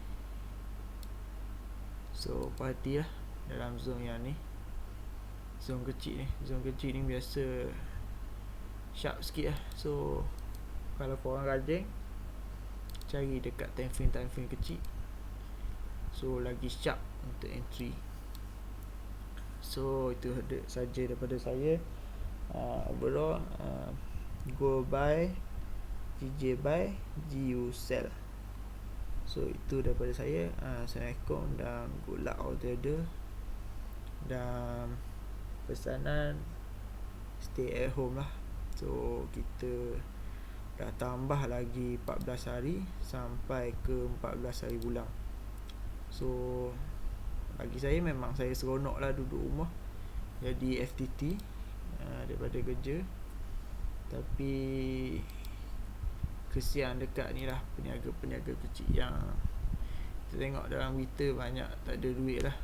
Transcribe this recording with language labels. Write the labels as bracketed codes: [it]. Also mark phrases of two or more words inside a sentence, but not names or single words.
[ms] So perhatilah dalam zone yang ni, zone kecil ni biasa sharp sikit lah. So kalau korang rajin cari dekat [en] time frame [ms] kecil, so lagi sharp untuk entry. So itu saja daripada saya. [en] Overall go buy, GJ buy, GU sell. [ms] So itu daripada saya. Assalamualaikum dan [en] good luck all trader. [ms] Dan pesanan [en] stay at home [ms] lah. So kita dah tambah lagi 14 hari sampai ke 14 hari bulan. So bagi saya memang saya seronok lah duduk rumah jadi FTT daripada kerja. Tapi kesian dekat ni lah peniaga-peniaga kecil yang kita tengok dalam berita banyak tak ada duit lah.